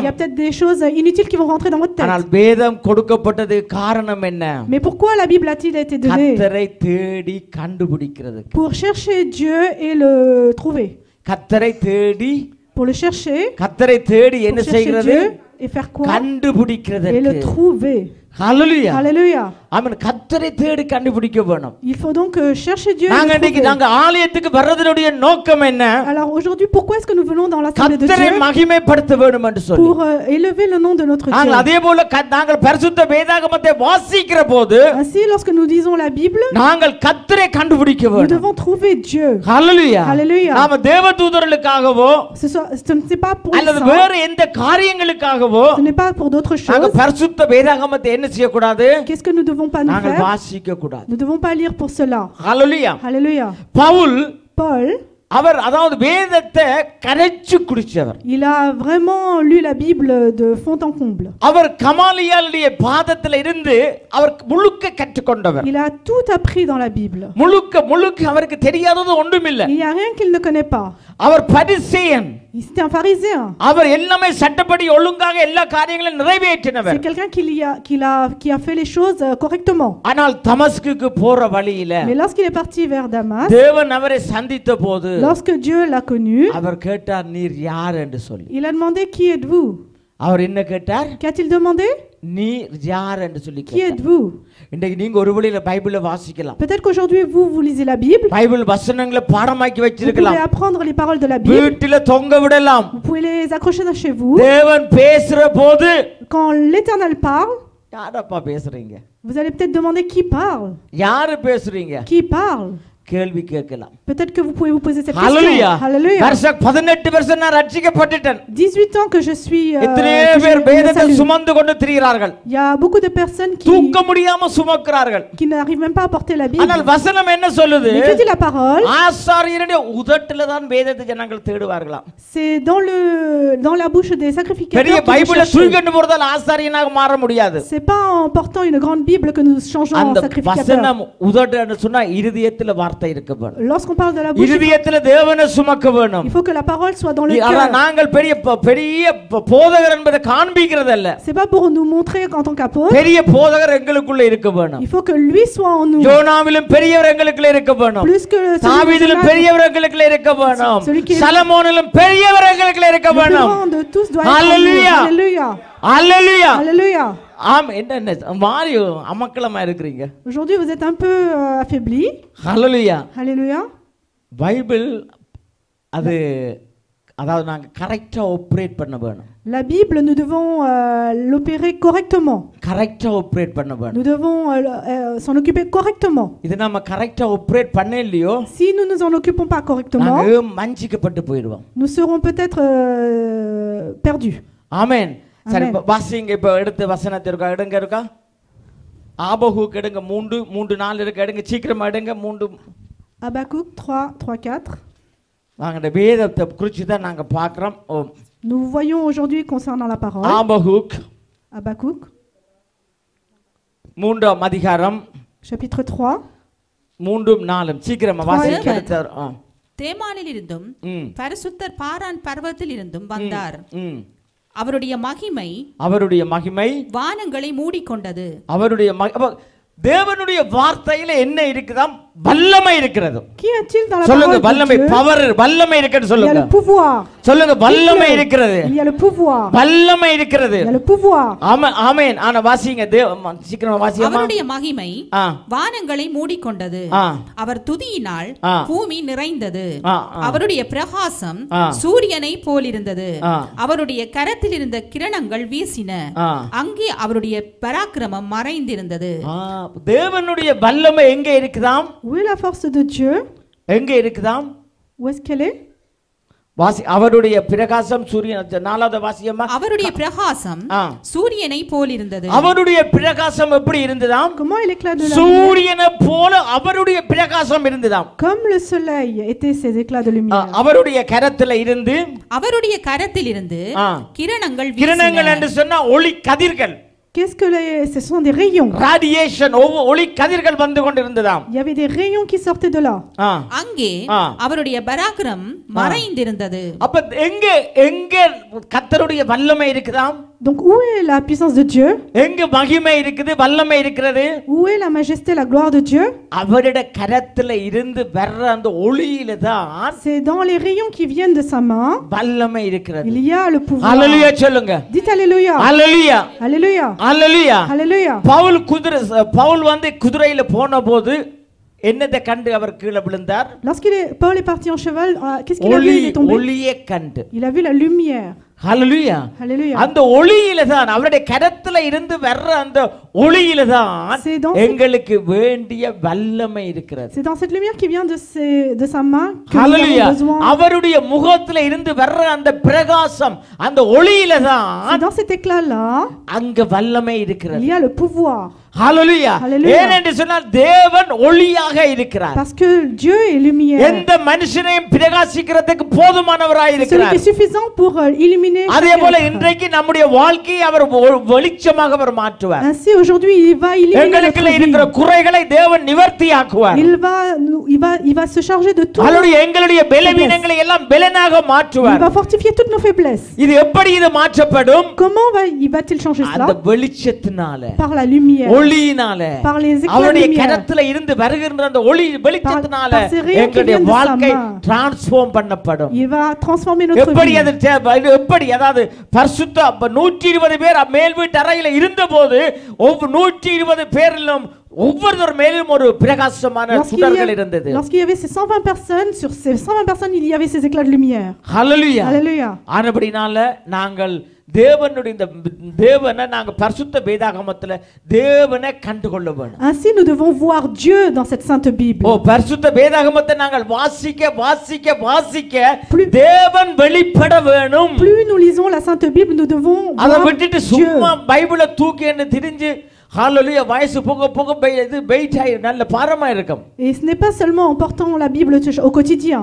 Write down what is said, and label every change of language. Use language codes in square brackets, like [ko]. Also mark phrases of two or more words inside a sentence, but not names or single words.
[fr] Il y a peut-être des choses inutiles qui vont rentrer dans votre tête. [ta] ஆனால் வேதம் கொடுக்கப்பட்டது காரணம் என்ன? [fr] Mais pourquoi la Bible a-t-il été donnée? [ta] கர்த்தரை தேடி கண்டுபிடிக்கிறது. [fr] Pour chercher Dieu et le trouver. [ta] கர்த்தரை தேடி, [fr] Pour le chercher. [ta] கர்த்தரை தேடி என்ன [fr] Pour chercher [ta] செய்கிறது? [fr] Dieu et faire quoi? [ta] கண்டுபிடிக்கிறது. [fr] Et le trouver. Hallelujah. Alléluia. [ta] ஆமென். கர்த்தரை தேடி கண்டுபிடிக்க வேணும். [fr] Il faut donc chercher Dieu. [ta] நாங்க இன்னைக்கு நாங்க ஆலயத்துக்கு வர்றதுடைய நோக்கம் என்ன? [fr] Alors aujourd'hui, pourquoi est-ce que nous venons dans l'assemblée de [ta] கர்த்தரை [fr] Dieu? [ta] மகிமைப்படுத்த வேண்டும் என்று சொல்லி. [fr] Pour élever le nom de notre [ta] நாங்கள் [fr] Dieu. [ta] அதேபோல நாங்கள் பரிசுத்த வேதாகமத்தை வாசிக்கிற போது [fr] Ainsi, lorsque nous lisons la Bible, [ta] நாங்கள் கர்த்தரை கண்டுபிடிக்க [fr] nous [ta] வேண்டும். [fr] devons trouver Dieu. Hallelujah. Hallelujah. [ta] நாம தேவதூதர்களுக்காகவோ [fr] Ce n'est pas pour les [ta] அல்லது [fr] saints, [ta] வேற எந்த காரியங்களுக்காகவோ [fr] ce n'est pas pour d'autres [ta] நாங்க [fr] choses. [ta] பரிசுத்த வேதாகமத்தை என்ன செய்ய கூடாது? [fr] Qu'est-ce que nous ne devons pas nous [ta] நாங்கள் [fr] faire? [ta] வாசிக்க கூடாது. [fr] Nous ne devons pas lire pour cela. Hallelujah. Alléluia. [ta] பவுல் [fr] Paul, [ta] அவர் அதாவது வேதத்தை கரைச்சு குடிச்சவர். [fr] il a vraiment lu la Bible de fond en comble. [ta] அவர் கமாலியாளுடைய பாதத்தில் இருந்து அவர் முழுக்க கற்றுக்கொண்டவர். [fr] Il a tout appris dans la Bible. [ta] முழுக்க அவருக்கு தெரியாதது ஒன்றுமில்லை. [fr] Il n'y a rien qu'il ne connaît pas. [ta] அவர் பரிசேயன். [fr] C'était un pharisien. [ta] அவர் எல்லாமே சட்டப்படி ஒழுங்காக எல்லா காரியங்களையும் நிறைவேற்றினவர். [fr] C'est quelqu'un qui a fait les choses correctement. [ta] ஆனால் தமஸ்குக்கு போற வழியில [fr] Mais lorsqu'il est parti vers Damas, [ta] தேவன் அவரை சந்தித்த போது [fr] lorsque Dieu l'a connu, [ta] அவர் கேட்டார் நீர் யார் என்று சொல்லி. [fr] il a demandé qui êtes-vous? [ta] அவர் என்ன கேட்டார்? [fr] Qu'a-t-il demandé? [ta] நீர் யார் என்று சொல்லி [fr] Qui [ta] கேட்டார். [fr] êtes-vous? [ta] இன்னைக்கு நீங்க ஒரு வழியில பைபிளை வாசிக்கலாம். [fr] Peut-être qu'aujourd'hui vous lisez la Bible. [ta] பைபிள் வசனங்களை பாடமாக்கி [fr] Vous pouvez [ta] வச்சிருக்கலாம். [fr] apprendre les paroles de la Bible. [ta] வீட்டில தொங்க விடலாம். [fr] Vous pouvez les accrocher chez vous. [ta] தேவன் பேசுற போது [fr] Quand l'Éternel parle, [ta] யாரப்பா பேசுறீங்க? [fr] vous allez peut-être demander qui parle. [ta] யாரு பேசுறீங்க? [fr] Qui parle? [ta] கேள்வி கேட்கலாம். [fr] Peut-être que vous pouvez vous poser cette Hallelujah. question. Alléluia. [ta] வருஷம் 18 வருஷம் நான் ரட்சிக்கப்பட்டுட்டேன். [fr] 18 ans que je suis [ta] எத்தனையோ [fr] que [ta] பேர் [fr] je [ta] வேதத்தை [fr] salue. [ta] சுமந்து கொண்டு திரிகிறார்கள். [fr] Il y a beaucoup de personnes [ta] தூக்க முடியாம சுமக்கிறார்கள். [fr] qui n'arrivent même pas à porter la Bible. [ta] ஆனால் வசனம் என்ன சொல்லுது? [fr] Mais que dit la parole? [ta] ஆசாரியருடைய உதட்டில தான் வேதத்தை ஜனங்கள் தேடுவார்களாம். [fr] C'est dans la bouche des sacrificateurs [ta] பெரிய [fr] que vous [ta] பைபிளை [fr] cherchez. [ta] தூக்கிட்டு போறதால ஆசாரியனாக மாற முடியாது. [fr] C'est pas en portant une grande Bible que nous changeons en [ta] அந்த [fr] sacrificateur. [ta] வசனம் உதடுன்னு சொன்னா இருதயத்துல வார்த்தை இருக்க வேணும். [fr] Lorsqu'on parle de la bouche, [ta] இருதயத்துல தேவனை சுமக்க வேணும். [fr] il faut que la parole soit dans le [ta] ஆனா [fr] cœur. [ta] நாங்கள் பெரிய போதகர் என்பதை காண்பிக்கிறதல்ல. [fr] C'est pas pour nous montrer en tant qu'apôtre. [ta] பெரிய போதகர் எங்களுக்குள்ள இருக்க வேணும். [fr] Il faut que lui soit en nous. [ta] யோனாவிலும் பெரியவர் எங்களுக்குள்ள இருக்க வேணும். [fr] Plus que [ta] தாவீதிலும் பெரியவர் எங்களுக்குள்ள இருக்க வேணும். சலமோனிலும் பெரியவர் எங்களுக்குள்ள இருக்க [fr] le plus [ta] வேணும். [fr] grand de tous doit être en nous. Hallelujah. Alléluia. [ta] அல்லேலூயா. [fr] Alléluia. [ta] ஆம். என்ன மாறி அமக்கலமா இருக்கிறீங்க? [fr] Aujourd'hui vous êtes un peu affaibli. [ta] அல்லேலூயா. [fr] Alléluia. [ta] பைபிள் அது அதாவது நாங்க [en] correct operate [ta] பண்ண வேணும். [fr] La Bible, nous devons l'opérer correctement. [en] correct operate [ta] பண்ண வேணும். [fr] Nous devons s'en occuper correctement. [ta] இது நாம [en] correct operate [ta] பண்ண இல்லையோ [fr] Si nous ne nous en occupons pas correctement, [ta] நாங்க மஞ்சிக்கப்பட்டு போயிடுவோம். [fr] nous serons peut-être perdus. [ta] ஆமென். சரி [fr] Amen. [ta] வாசிங்க இப்ப எடுத்து வசனத்தை எடுங்க ஆபகுக் எடுங்க 3:4 இருக்கு எடுங்க சீக்கிரமா எடுங்க 3 [fr] Habakkuk 3:4. [ta] நாங்க வேதத்தை குறித்து தான் நாங்க பார்க்கறோம். [fr] Nous voyons aujourd'hui concernant la parole. [ta] ஆபகுக் [fr] Habakkuk [ta] 3ஆம் அதிகாரம் [fr] chapitre 3. [ta] 3-4 சீக்கிரமா வாசிங்க எடுத்தார். தேமானிலிருந்தும் பரிசுத்தர் பாரான் பர்வதத்தில் இருந்தும் வந்தார். அவருடைய மகிமை வானங்களை மூடிக்கொண்டது. அவருடைய தேவனுடைய வார்த்தையில என்ன இருக்குதாம்? வல்லமை இருக்கிறது. [fr] Qu'y a-t-il dans la [ta] சொல்லுங்க [fr] parole [ta] வல்லமை [fr] de Dieu? [ta] பவர் வல்லமை இருக்குன்னு [fr] Il y a [ta] சொல்லுங்க. [fr] le pouvoir. [ta] சொல்லுங்க வல்லமை இருக்கிறது. [fr] Il y a le pouvoir. [ta] வல்லமை இருக்கிறது. [fr] Il y a le pouvoir. [ta] ஆமென். ஆனா வாசிங்க சீக்கிரமா வாசியம்மா. அவருடைய மகிமை வானங்களை மூடிக்கொண்டது. அவர் துதியினால் பூமி நிறைந்தது. அவருடைய பிரகாசம் சூரியனை போலிருந்தது. அவருடைய கரத்தில் இருந்த கிரணங்கள் வீசின. அங்கே அவருடைய பராக்கிரமம் மறைந்திருந்தது. தேவனுடைய வல்லமை எங்க இருக்குதாம்? [fr] Où est la force de Dieu? [ta] எங்க இருக்குதாம்? [fr] Où est-ce qu'elle est? [ta] வாசி அவருடைய பிரகாசம் சூரியன் 4வது வாசியம்மா. அவருடைய பிரகாசம் சூரியனை போலிருந்தது. அவருடைய பிரகாசம் எப்படி இருந்ததாம்? [fr] Comment il éclate de la [ta] சூரியனை போல அவருடைய பிரகாசம் இருந்ததாம். [fr] Comme le soleil était ses éclats de lumière. [ta] அவருடைய கரத்தில் இருந்து கிரணங்கள் என்று சொன்னா ஒளி கதிர்கள். [fr] Qu'est-ce que ce sont des rayons? [ta] Radiation ஒளி கதிர்கள் வந்து கொண்டிருந்ததாம். [fr] Il y avait des rayons qui sortaient de là. [ta] அங்கே அவருடைய பராக்கிரம் மறைந்திருந்தது. அப்ப எங்க கர்த்தருடைய வல்லமை இருக்குதாம். [fr] Donc où est la puissance de Dieu? [ta] எங்க மகிமை இருக்குது, வல்லமை இருக்கிறது? [fr] Où est la majesté, la gloire de Dieu? [ta] அவருடைய கரத்துல இருந்து வர்ற அந்த ஒளியில தான் [fr] C'est dans les rayons qui viennent de sa main. [ta] வல்லமை இருக்கிறது. [fr] Il y a le pouvoir. [ta] அல்லேலூயா சொல்லுங்க. [fr] Dites alléluia. [ta] அல்லேலூயா. [fr] Alléluia. [ta] அல்லேலூயா. [fr] Alléluia. [ta] பவுல் வந்து குதிரையில போனபோது என்னதை கண்டு அவர் கீழே விழுந்தார்? [fr] Paul est parti en cheval, qu'est-ce qu'il a vu? Il est tombé. [ta] ஒளியை கண்டு. [fr] Il a vu la lumière. [ta] ஹல்லேலூயா. [fr] Alléluia. [ta] அந்த ஒளியில தான் அவருடைய கரத்துல இருந்து வர்ற அந்த ஒளியில தான் எங்களுக்கு வேண்டிய வல்லமை இருக்கிறது. [fr] C'est dans cette lumière qui vient de sa main que nous [ta] ஹல்லேலூயா. [fr] avons besoin. [ta] அவருடைய முகத்துல இருந்து வர்ற அந்த பிரகாசம், அந்த ஒளியில தான் [fr] C'est dans cet éclat là [ta] அங்க வல்லமை இருக்கிறது. [fr] il y a le pouvoir. [ta] ஹல்லேலூயா. ஏனென்று சொன்னால் தேவன் ஒளியாக இருக்கிறார். [fr] Parce que Dieu est lumière. [ta] எந்த மனுஷனையும் பிரகாசிக்கிறதுக்கு போதுமானவராய் [fr] Celui [ta] இருக்கிறார். [fr] qui est suffisant pour illuminer. [ta] அதே போல இன்றைக்கு நம்முடைய வாழ்க்கையை அவர் வெளிச்சமாக அவர் மாற்றுவார். [fr] Ainsi aujourd'hui il va illuminer [ta] எங்களுக்குள்ள இருக்கிற குறைகளை தேவன் நிவர்த்தியாக்குவார். [fr] il va se charger de tout. [ta] அவருடைய எங்களுடைய பலவீனங்களை எல்லாம் பலனாக மாற்றுவார். [fr] Il va fortifier toutes nos faiblesses. [ta] இது எப்படி இது மாற்றப்படும்? [fr] Comment va-t-il changer cela? [ta] அந்த வெளிச்சத்தினால, [fr] par la lumière, [ta] ஒளியினால, [fr] par les éclats de [ta] அவருடைய [fr] lumière, [ta] கரத்துல இருந்து வருகின்ற அந்த ஒளி வெளிச்சத்தினால எங்களுடைய [fr] viennent de sa [ta] வாழ்க்கை [fr] main. [ta] டிரான்ஸ்ஃபார்ம் பண்ணப்படும். [fr] il va transformer notre [ta] எப்படி [fr] vie. [ta] அது எப்படி அதாவது பரிசுத்த 120 பேர் மேல் வீட்டு அறையில இருந்தபோது 120 பேரிலும் ஒவ்வொருவர் மேலும் ஒரு பிரகாசமான சுடர்கள் இருந்தது. [fr] Lorsqu'il y avait ces 120 personnes, sur ces 120 personnes il y avait ces éclats de lumière. [ta] ஹல்லேலூயா. [fr] Alléluia. [ta] ஆனபடினால நாங்கள் தேவனுடைய இந்த தேவனை நாங்க பரிசுத்த வேதாகமத்துல தேவனை கண்டுகொள்ள வேண்டும். [fr] Ainsi nous devons voir Dieu dans cette sainte Bible. [ta] ஓ பரிசுத்த வேதாகமத்தை நாங்கள் வாசிக்க தேவன் வெளிப்பட வேணும். [fr] Plus nous lisons la sainte Bible, nous devons [ta] அதை [fr] voir [ta] விட்டுட்டு [fr] Dieu. [ta] சும்மா பைபிளை தூக்கி என்ன திரிஞ்சு ஹல்லேலூயா வயசு போக இது வெயிட் ஆகி நல்ல பாரமா இருக்கும். [fr] Et ce n'est pas seulement en portant la Bible au quotidien.